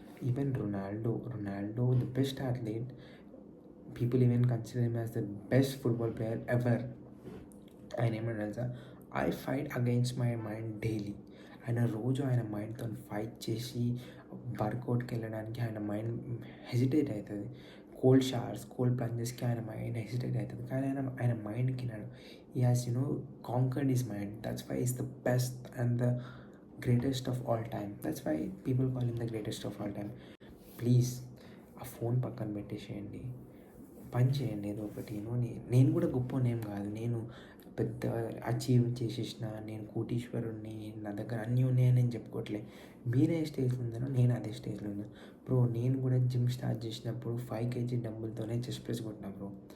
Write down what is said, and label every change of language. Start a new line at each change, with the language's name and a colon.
English: Even Ronaldo the best athlete, people even consider him as the best football player ever.
Telugu: ఆయన ఏమన్నా తెలుసా?
English: I fight against my mind daily.
Telugu: ఆయన మైండ్తో fight చేసి వర్కౌట్కి వెళ్ళడానికి ఆయన మైండ్ హెజిటేట్ అవుతుంది. కోల్డ్ షవర్స్, కోల్డ్ ప్లంజెస్కి ఆయన మైండ్ హెజిటేట్ అవుతుంది. కానీ ఆయన మైండ్కి
English: he has conquered his mind. That's why he's the best and the greatest of all time. That's why people call him the greatest of all time.
Telugu: Please ఆ phone పక్కన పెట్టేసేయండి, పని చేయండి ఏదో ఒకటి. నేను కూడా గొప్ప నేమ్ కాదు, నేను పెద్ద అచీవ్ చేసేసిన, నేను కోటీశ్వరుడిని, నా దగ్గర అన్నీ ఉన్నాయని నేను చెప్పుకోవట్లే. మీరు ఏ స్టేజ్‌లో ఉన్నారో నేను అదే స్టేజ్‌లో ఉన్నా. బ్రో నేను కూడా జిమ్ స్టార్ట్ చేసినప్పుడు 5 కేజీ డంబుల్‌తోనే చెస్ట్ ప్రెస్ కొట్టినా బ్రో.